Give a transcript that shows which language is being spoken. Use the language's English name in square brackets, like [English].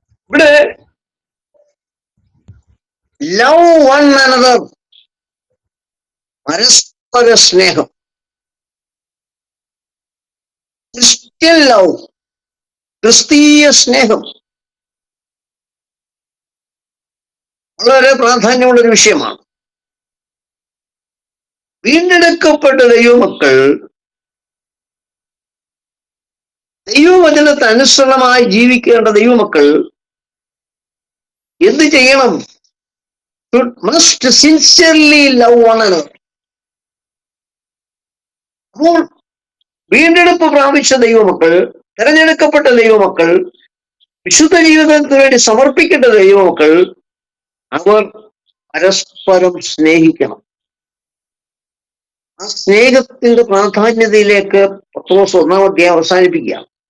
[Malayalam] ഇവിടെ [English] love one another, [Malayalam] പരസ്പര സ്നേഹം, ക്രിസ്ത്യൻ ലവ്, ക്രിസ്തീയ സ്നേഹം വളരെ പ്രാധാന്യമുള്ള ഒരു വിഷയമാണ്. വീണ്ടെടുക്കപ്പെട്ട ദൈവമക്കൾ ദൈവവചനത്തെ അനുസരണമായി ജീവിക്കേണ്ട ദൈവമക്കൾ എന്ത് ചെയ്യണം? [English] must sincerely love one another. [Malayalam] അപ്പോൾ വീണ്ടെടുപ്പ് പ്രാപിച്ച ദൈവമക്കൾ, തെരഞ്ഞെടുക്കപ്പെട്ട ദൈവമക്കൾ, വിശുദ്ധ ജീവിതത്തിന് വേണ്ടി സമർപ്പിക്കേണ്ട ദൈവമക്കൾ, അവർ പരസ്പരം സ്നേഹിക്കണം. ആ സ്നേഹത്തിന്റെ പ്രാധാന്യതയിലേക്ക് പത്രോസ് 1-ാം അധ്യായം അവസാനിപ്പിക്കുകയാണ്.